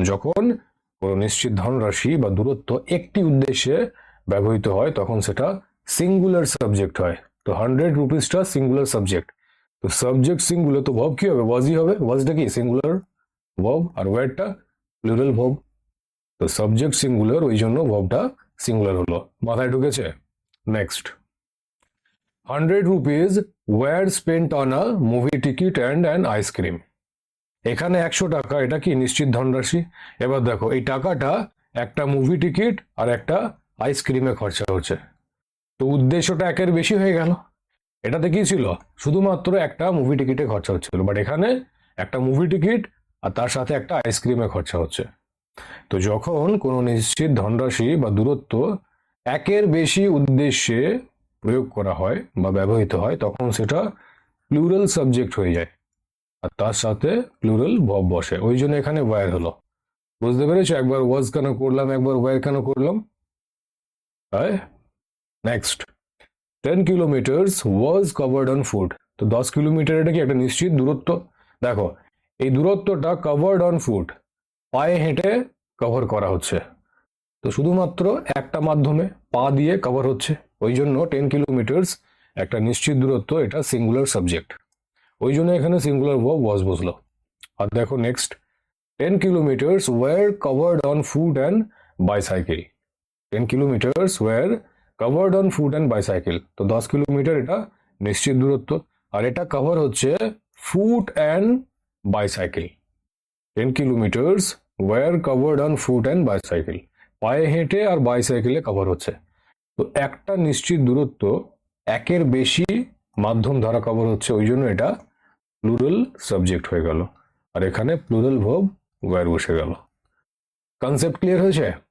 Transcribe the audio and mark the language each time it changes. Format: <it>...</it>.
<bn>যখন কোনো নিশ্চিত ধনরাশি বা দূরত্ব একটি উদ্দেশ্যে ব্যবহৃত হয় তখন সেটা সিঙ্গুলার সাবজেক্ট হয়। তো 100 রুপিসটা সিঙ্গুলার সাবজেক্ট। তো সাবজেক্ট সিঙ্গুলার, তো ভার্ব কি হবে? ওয়াজই হবে। ওয়াজটা কি? সিঙ্গুলার ভার্ব, আর ওয়্যারটা প্লুরাল ভার্ব। তো সাবজেক্ট সিঙ্গুলার, ওই জন্য ভার্বটা সিঙ্গুলার হলো। মাথায় ঢুকেছে?</bn> <en>Next, 100 rupees were spent on a movie ticket and an ice cream।</en> <bn>এখানে 100 টাকা, এটা কি নিশ্চিত ধনরাশি। এবার দেখো, এই টাকাটা একটা মুভি টিকিট আর একটা আইসক্রিমে খরচা হচ্ছে। তো উদ্দেশ্যটা একের বেশি হয়ে গেল। এটাতে কি ছিল? শুধুমাত্র একটা মুভি টিকিটে খরচা হচ্ছিল, বাট এখানে একটা মুভি টিকিট আর তার সাথে একটা আইসক্রিমে খরচা হচ্ছে। তো যখন কোনো নিশ্চিত ধনরাশি বা দূরত্ব একের বেশি উদ্দেশ্যে প্রয়োগ করা হয় বা ব্যবহৃত হয় তখন সেটা প্লুরাল সাবজেক্ট হয়ে যায় আর তার সাথে প্লুরাল ভার্ব বসে, ওই জন্য এখানে ওয়্যার হলো। বুঝতে পেরেছো? একবার ওয়াজ কেন করলাম, একবার ওয়্যার কেন করলাম?</bn> <en>Next, 10 kilometers was covered on foot।</en> <bn>তো 10 কিলোমিটার, এটা কি একটা নিশ্চিত দূরত্ব? দেখো, এই দূরত্বটা</bn> <en>covered on foot,</en> <bn>পায়ে হেঁটে কভার করা হচ্ছে। তো শুধুমাত্র একটা মাধ্যমে, পা দিয়ে কভার হচ্ছে, ওই জন্য 10 কিলোমিটার্স একটা নিশ্চিত দূরত্ব, এটা সিঙ্গুলার সাবজেক্ট, ওই জন্য এখানে সিঙ্গুলার ভার্ব ওয়াজ বসলো।</bn> <en>আর দেখো next, 10 kilometers were covered on foot and bicycle। 10 kilometers were covered on foot and bicycle।</en> <bn>তো 10 কিলোমিটার এটা নিশ্চিত দূরত্ব, আর এটা কভার হচ্ছে</bn> <en>Foot and bicycle. 10 kilometers were covered on foot and bicycle,</en> <bn>পায়ে হেঁটে আর বাইসাইকেলে কভার হচ্ছে। তো একটা নিশ্চিত দূরত্ব একের বেশি মাধ্যম দ্বারা কভার হচ্ছে, ওই জন্য এটা প্লুরাল সাবজেক্ট হয়ে গেল, আর এখানে প্লুরাল ভার্ব ওয়্যার বসে গেল। কনসেপ্ট ক্লিয়ার হয়েছে?</bn>